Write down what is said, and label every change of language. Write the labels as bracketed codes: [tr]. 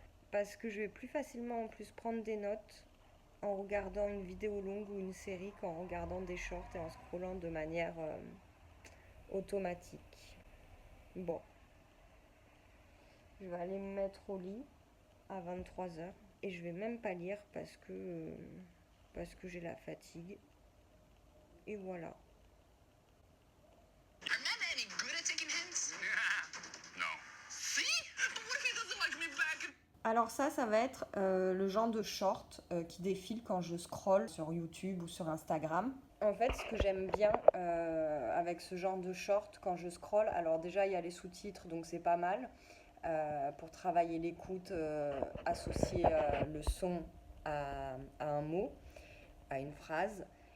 [fr] Parce que je vais plus facilement en plus prendre des notes en regardant une vidéo longue ou une série qu'en regardant des shorts et en scrollant de manière automatique. Bon, je vais aller me mettre au lit à 23h et je vais même pas lire parce que j'ai la fatigue. Et voilà. [en] I'm not any good at taking hints. No. See? But what if he doesn't like me back? [fr] Alors ça va être le genre de short qui défile quand je scrolle sur YouTube ou sur Instagram. En fait, ce que j'aime bien avec ce genre de short quand je scrolle, alors déjà il y a les sous-titres, donc c'est pas mal pour travailler l'écoute, associer le son à un mot, à une phrase.